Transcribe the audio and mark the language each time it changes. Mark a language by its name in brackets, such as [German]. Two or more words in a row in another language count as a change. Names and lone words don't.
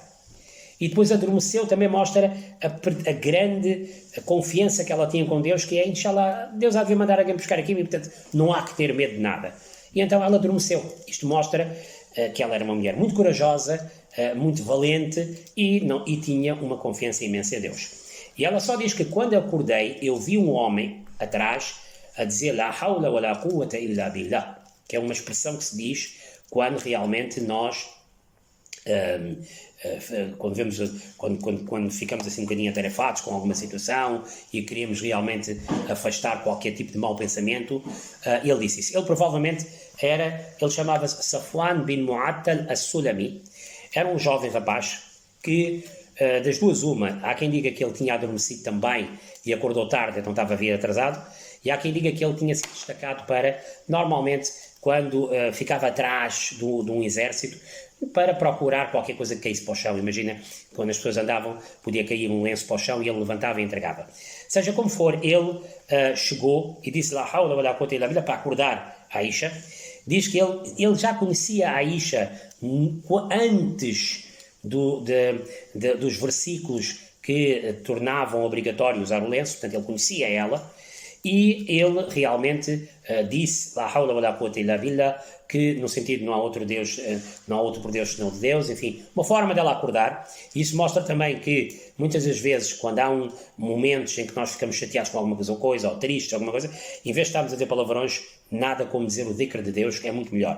[Portuguese] E depois adormeceu, também mostra a grande confiança que ela tinha com Deus, que é, [Arabic] إن شاء الله, [Portuguese] Deus há de mandar alguém buscar aqui, e portanto não há que ter medo de nada. E então ela adormeceu. Isto mostra que ela era uma mulher muito corajosa, muito valente e tinha uma confiança imensa em Deus. E ela só diz que quando eu acordei, eu vi um homem atrás a dizer [Arabic] لا حول ولا قوة إلا بالله, [Portuguese] que é uma expressão que se diz quando realmente nós quando ficamos assim um bocadinho atarefados com alguma situação e queríamos realmente afastar qualquer tipo de mau pensamento, ele disse isso. Ele provavelmente ele chamava-se Safwan bin Mu'attal as-Sulami, era um jovem rapaz que, das duas uma, há quem diga que ele tinha adormecido também e acordou tarde, então estava a vir atrasado, e há quem diga que ele tinha sido destacado para, normalmente, quando ficava atrás de um exército, para procurar qualquer coisa que caísse para o chão. Imagina, quando as pessoas andavam, podia cair um lenço para o chão e ele levantava e entregava. Seja como for, ele chegou e disse [Arabic] لا حول ولا قوة إلا بالله [Portuguese] para acordar a Aisha. Diz que ele já conhecia a Aisha antes dos versículos que tornavam obrigatório usar o lenço, portanto ele conhecia ela, e ele realmente disse [Arabic] لا حول ولا قوة إلا بالله, [Portuguese] que no sentido não há outro Deus, não há outro por Deus senão de Deus, enfim, uma forma dela acordar. Isso mostra também que muitas das vezes, quando há momentos em que nós ficamos chateados com alguma coisa, ou tristes, alguma coisa, em vez de estarmos a dizer palavrões, nada como dizer o dhikr de Deus, que é muito melhor.